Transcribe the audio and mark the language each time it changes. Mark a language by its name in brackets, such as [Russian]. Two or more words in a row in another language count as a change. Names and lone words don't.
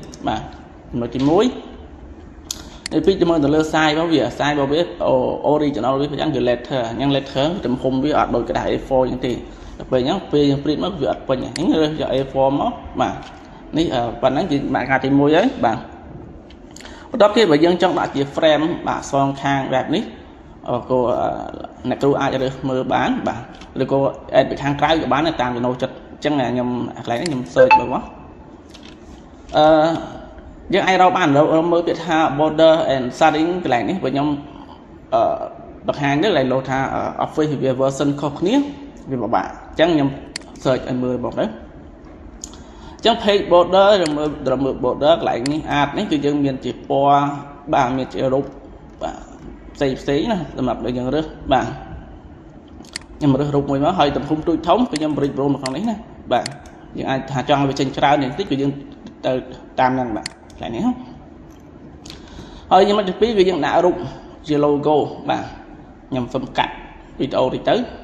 [Khmer] បាទចំណុចទី1នេះពីមើលទៅលើ size របស់វា size របស់វា original វាយ៉ាងគឺ letter អញ្ចឹង letter ទំហំវាអត់ដូចกระดาษ A4 អញ្ចឹងទេដល់ពេលអញ្ចឹងពេលយើង print មកវាអត់ពេញអញ្ចឹងរើសយក A4 មកបាទនេះប៉ុណ្ណឹងគឺបាក់ការទី1ហើយបាទបន្ទាប់ទៀតបើយើងចង់ដាក់ជា frame បាទសងខាងបែបនេះក៏អ្នកគ្រូអាចរើសមើលបានបាទឬក៏ add ពីខាងក្រៅក៏បានតាមចំណូលចិត្តអញ្ចឹងខ្ញុំកន្លែងនេះខ្ញុំ search មើលមក យើងអាចរកបានមើលពាក្យថា [English] border and setting [Khmer] កន្លែងនេះបើខ្ញុំបង្ហាញទៅកន្លែងលោថា [English] Office version [Khmer] ខុសគ្នាវាពិបាកអញ្ចឹង ខ្ញុំ search ឲ្យមើលមកទៅអញ្ចឹង [English] page border [Khmer] ឬមើល border កន្លែងនេះ art នេះគឺយើងមានជាពណ៌បាទមានជារូបបាទផ្សេងណាសម្រាប់យើងរើសបាទខ្ញុំរើសរូបមួយមកហើយទំហំទូចធំគឺខ្ញុំប្រិចប្រូមនៅក្នុងនេះណាបាទយើងអាចថាចង់ឲ្យវាចេញច្រើនបន្តិចគឺយើងទៅតាមហ្នឹងបាទកន្លែងនេះហើយចំណុចទី2គឺយើងដាក់រូបជា logo បាទខ្ញុំសុំកាត់វីដេអូតិចទៅ